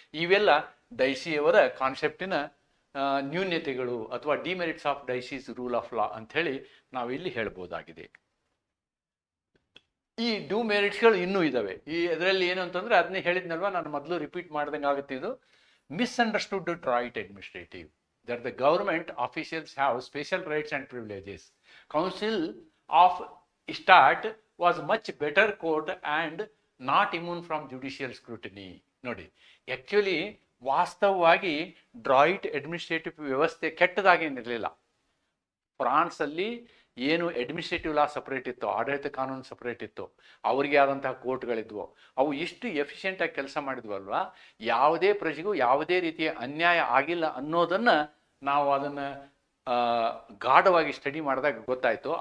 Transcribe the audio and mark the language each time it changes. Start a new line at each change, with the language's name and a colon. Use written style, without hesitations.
Kannada: ಇವೆಲ್ಲ ಡೈಸಿಯವರ ಕಾನ್ಸೆಪ್ಟಿನ ನ್ಯೂನ್ಯತೆಗಳು ಅಥವಾ
English: demerits of Dicey's rule of law
Kannada: ಅಂಥೇಳಿ ನಾವಿಲ್ಲಿ ಹೇಳ್ಬೋದಾಗಿದೆ. ಈ ಮೆರಿಟ್ಸ್ಗಳು ಇನ್ನೂ ಇದ್ದಾವೆ. ಇದರಲ್ಲಿ ಏನು ಅಂತಂದ್ರೆ, ಅದನ್ನೇ ಹೇಳಿದ್ನಲ್ವಾ, ನಾನು ಮೊದಲು ರಿಪೀಟ್ ಮಾಡ್ದಂಗೆ ಆಗುತ್ತೆ. ಇದು
English: Misunderstood droit administrative that the government officials have special rights and privileges. Council of State was much better court and not immune from judicial scrutiny.
Kannada: ನೋಡಿ, ಆ್ಯಕ್ಚುಲಿ ವಾಸ್ತವವಾಗಿ ಡ್ರಾಯಿಟ್ ಅಡ್ಮಿನಿಸ್ಟ್ರೇಟಿವ್ ವ್ಯವಸ್ಥೆ ಕೆಟ್ಟದಾಗೇನಿರಲಿಲ್ಲ. ಫ್ರಾನ್ಸಲ್ಲಿ ಏನು ಅಡ್ಮಿನಿಸ್ಟ್ರೇಟಿವ್ ಲಾ ಸಪ್ರೇಟ್ ಇತ್ತು, ಆಡಳಿತ ಕಾನೂನು ಸಪ್ರೇಟ್ ಇತ್ತು, ಅವರಿಗೆ ಆದಂತಹ ಕೋರ್ಟ್ಗಳಿದ್ವು. ಅವು ಎಷ್ಟು ಎಫಿಷಿಯೆಂಟಾಗಿ ಕೆಲಸ ಮಾಡಿದ್ವಲ್ವಾ, ಯಾವುದೇ ಪ್ರಜೆಗೂ ಯಾವುದೇ ರೀತಿಯ ಅನ್ಯಾಯ ಆಗಿಲ್ಲ ಅನ್ನೋದನ್ನು ನಾವು ಅದನ್ನು ಗಾಢವಾಗಿ ಸ್ಟಡಿ ಮಾಡಿದಾಗ ಗೊತ್ತಾಯಿತು.